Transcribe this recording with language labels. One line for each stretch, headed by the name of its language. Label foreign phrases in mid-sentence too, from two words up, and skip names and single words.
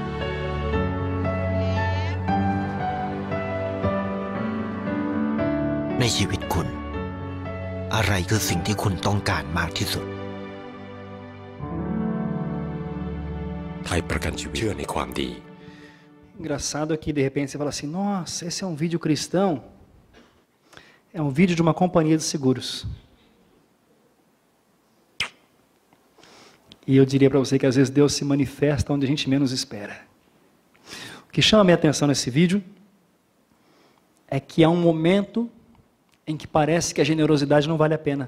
Thai: ในชีวิตคุณอะไรคือสิ่งที่คุณต้องการมากที่สุด ไทยประกันชีวิตเชื่อในความดี
Portuguese: Engraçado é que de repente você fala assim, nossa, esse é um vídeo cristão. É um vídeo de uma companhia de seguros. E eu diria para você que às vezes Deus se manifesta onde a gente menos espera. O que chama a minha atenção nesse vídeo é que há um momento em que parece que a generosidade não vale a pena.